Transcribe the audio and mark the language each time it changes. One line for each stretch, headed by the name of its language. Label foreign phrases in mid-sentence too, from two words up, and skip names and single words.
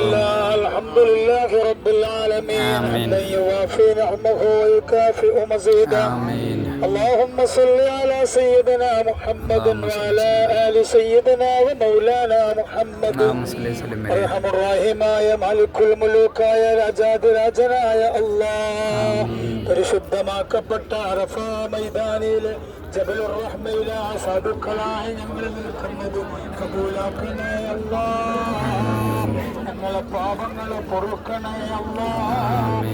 Arabic: الحمد لله رب العالمين. آمين. حمدا يوافي نعمه ويكافئ مزيدا. آمين. اللهم صل على سيدنا محمد وعلى آل سيدنا ومولانا محمد. أرحم الراحمമായ ملك الملوك
Malayalam: രാജാധിരാജനായ അല്ലാഹ്, പരിശുദ്ധമാക്കപ്പെട്ട അറഫ മൈതാനിയിലെ ജബലുർ റഹ്മയിലെ സാധുക്കളായ ഞങ്ങൾ നിൽക്കുന്നത് കബൂലാക്കണേ അല്ലാഹ്. ഞങ്ങളെ പാപങ്ങളെ പൊറുക്കണേ അല്ലാഹ്.